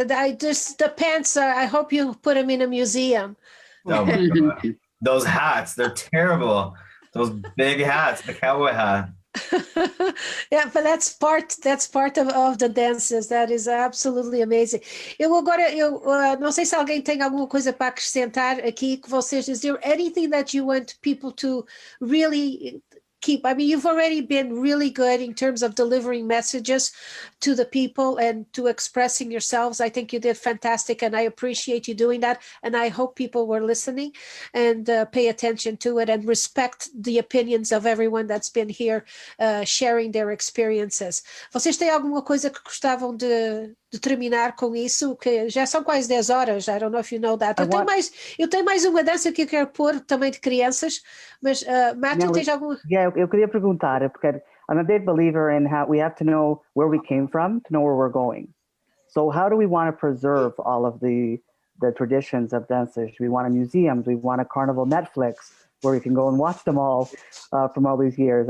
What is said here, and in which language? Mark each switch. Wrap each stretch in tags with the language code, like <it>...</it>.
<en>The pants, I hope you put them in a museum. Oh my God. Those hats, they're terrible. Those big hats, the cowboy hat. Yeah, but that's part of the dances. That is absolutely amazing.</en> <pt>Eu não sei se alguém tem alguma coisa para acrescentar aqui que vocês.</pt> <en>Is there anything that you want people to really keep? I mean, you've already been really good in terms of delivering messages to the people and to expressing yourselves. I think you did fantastic, and I appreciate you doing that. And I hope people were listening and pay attention to it and respect the opinions of everyone that's been here sharing their experiences.</en> <pt>Vocês têm alguma coisa que gostavam de terminar com isso? Que já são quase 10 horas.</pt> <en>I don't know if you know that.</en> <pt>Eu tenho mais uma dança que eu quero pôr também de crianças, mas Matt, tu tens alguma? Eu queria perguntar, porque</pt> <en>I'm a big believer in how we have to know where we came from to know where we're going. So how do we want to preserve all of the traditions of dances? We want a museum, we want a Carnival Netflix where we can go and watch them all from all these years.</en>